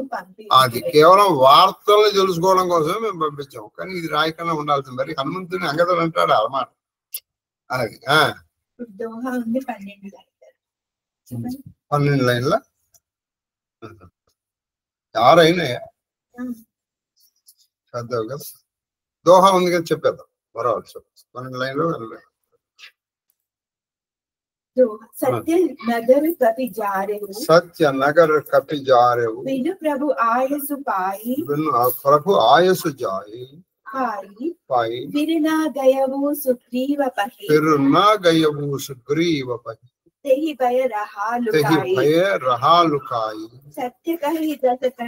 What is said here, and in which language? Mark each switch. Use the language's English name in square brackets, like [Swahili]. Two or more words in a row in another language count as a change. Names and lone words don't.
[Telugu] అది కేవలం వార్తలను తెలుసుకోవడం కోసమే మేము పంపించాము కానీ ఇది రాయకుండా ఉండాల్సింది మరి హనుమంతుని అంగదుడు అంటాడు అన్నమాట అది దోహా ఉంది 12 లైన్ల 6 అయినాయా చదువు కదా దోహా ఉంది కదా చెప్పేద్దాం బరాబర్ 12 లైన్లో [Awadhi] सत्य नगर कपि जारेहु बिनु प्रभु आयसु जाई पाई फिर ना गयवु सुग्रीव पहि तेहि भय रहा लुकाई सत्य कही दस